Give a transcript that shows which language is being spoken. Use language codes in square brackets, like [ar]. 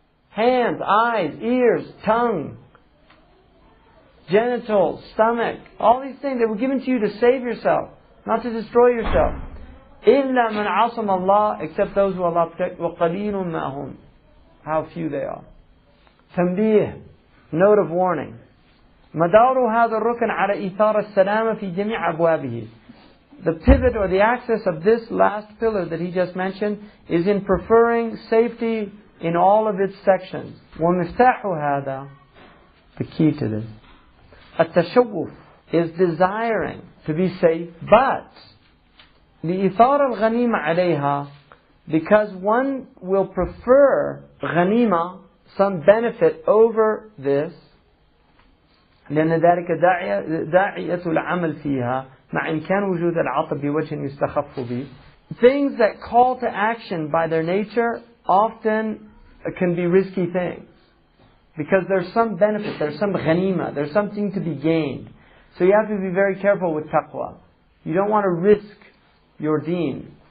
[en] Hands, eyes, ears, tongue, genitals, stomach, all these things, they were given to you to save yourself, not to destroy yourself. [ar] إِلَّا مَنْ عَصَمَ اللَّهِ, [en] except those who Allah protect. [ar] وَقَلِيلٌ مَّا هُمْ. [en] How few they are. تنبيه, note of warning. [ar] مدار هذا الركن على إثار السلامة في جميع أبوابه. [en] The pivot or the axis of this last pillar that he just mentioned is in preferring safety in all of its sections. [ar] ومفتاح هذا, [en] the key to this, التشوف, is desiring to be safe, but [ar] لإثار الغنيمة عليها, [en] because one will prefer ghanima, some benefit, over this. [ar] لأن ذلك داعية العمل فيها مع إمكان وجود العطب بوجه يستخف به. [en] Things that call to action by their nature often can be risky things, because there's some benefit, there's some ghanima, there's something to be gained. So you have to be very careful with taqwa. You don't want to risk your deen.